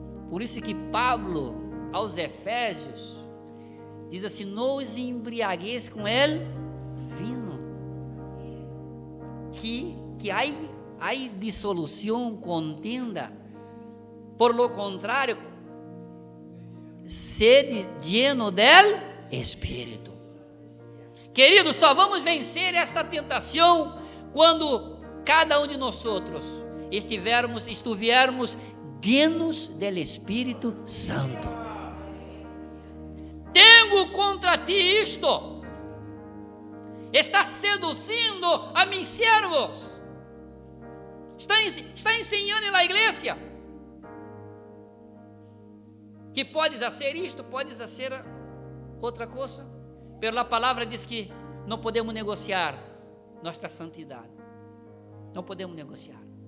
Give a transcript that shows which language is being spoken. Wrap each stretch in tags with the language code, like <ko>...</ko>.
<pt>Por isso que Pablo, aos Efésios, diz assim: não os embriagueis com ele vinho, que há dissolução, contenda.</pt> <es>Por lo contrário, sede lleno del Espírito.</es> <pt>Queridos, só vamos vencer esta tentação quando cada um de nós estivermos</pt> <es>llenos del Espírito Santo.</es> <pt>Tenho contra ti isto: estás seduzindo</pt> <es>a mis servos,</es> <pt>está ensinando na igreja que podes fazer isto, podes fazer outra coisa, mas a palavra diz que não podemos negociar nossa santidade, não podemos negociar.</pt>